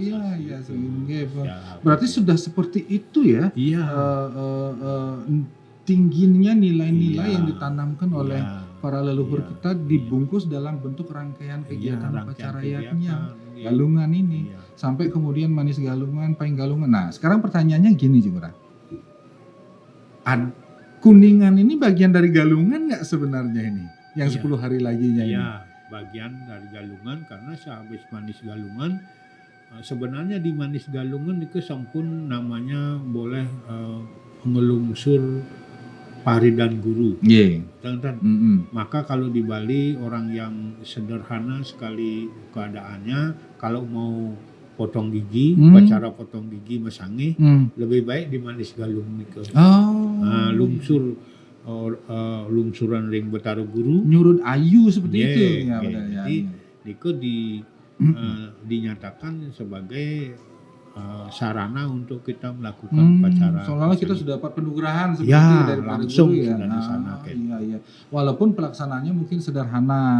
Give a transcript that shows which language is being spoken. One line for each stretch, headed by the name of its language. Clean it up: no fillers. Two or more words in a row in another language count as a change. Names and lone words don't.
Indonesian: Iya, iya. Sehingga, Ya, berarti begitu. sudah seperti itu ya. Iya. Tingginya nilai-nilai Iya. yang ditanamkan oleh Iya. para leluhur Iya. kita dibungkus dalam bentuk rangkaian kegiatan Iya, upacara rangkaian adatnya, kegiatan. Iya. galungan ini, Iya. sampai kemudian manis galungan, pahing galungan. Nah, sekarang pertanyaannya gini Jumra, Kuningan ini bagian dari galungan nggak sebenarnya ini, yang Iya. 10 hari laginya ini? Iya, bagian dari galungan karena sehabis manis galungan sebenarnya di manis galungan itu sampun namanya boleh ngelungsur pari dan guru. Iya. Teman-teman. Mm-mm. Maka kalau di Bali orang yang sederhana sekali keadaannya, kalau mau potong gigi, upacara potong gigi mesangi, lebih baik di manis galung nike. Oh,
Balinese: Lungsur lungsuran ring Betara Guru.
Indonesian: nyurut ayu seperti Iya, itu ya, iya. benar ya. Jadi nike dinyatakan sebagai sarana untuk kita melakukan upacara. Soalnya kita sudah dapat penugerahan seperti Ya, dari langsung guru ya. sudah di sana, Ken. Iya, iya. Walaupun pelaksanaannya mungkin sederhana.